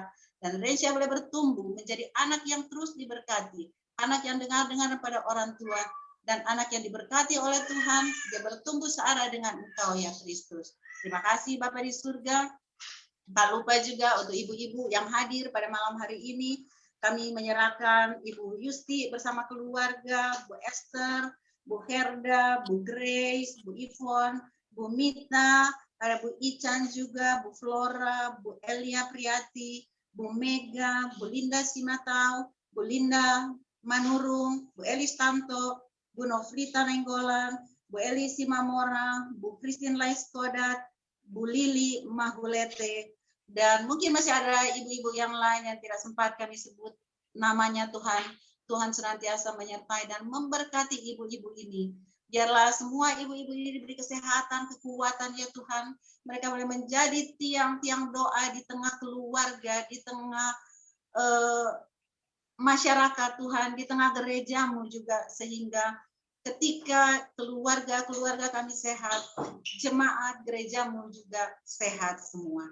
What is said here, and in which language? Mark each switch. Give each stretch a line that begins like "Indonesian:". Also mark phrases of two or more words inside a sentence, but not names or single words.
Indonesian: Dan Rencia boleh bertumbuh menjadi anak yang terus diberkati, anak yang dengar-dengar pada orang tua, dan anak yang diberkati oleh Tuhan, dia bertumbuh searah dengan Engkau ya Kristus. Terima kasih Bapa di surga. Tak lupa juga untuk ibu-ibu yang hadir pada malam hari ini, kami menyerahkan Ibu Yusti bersama keluarga, Bu Esther, Bu Herda, Bu Grace, Bu Ivon, Bu Mita, ada Bu Ican juga, Bu Flora, Bu Elia Priyati, Bu Mega, Bu Linda Simatau, Bu Linda Manurung, Bu Elis Tanto, Bu Novlita Nenggolan, Bu Eli Simamora, Bu Christine Laiskodat, Bu Lili Mahulete, dan mungkin masih ada ibu-ibu yang lain yang tidak sempat kami sebut namanya Tuhan. Tuhan senantiasa menyertai dan memberkati ibu-ibu ini. Biarlah semua ibu-ibu ini diberi kesehatan, kekuatan ya Tuhan. Mereka boleh menjadi tiang-tiang doa di tengah keluarga, di tengah masyarakat Tuhan, di tengah gerejamu juga, sehingga ketika keluarga-keluarga kami sehat, jemaat gerejamu juga sehat semua.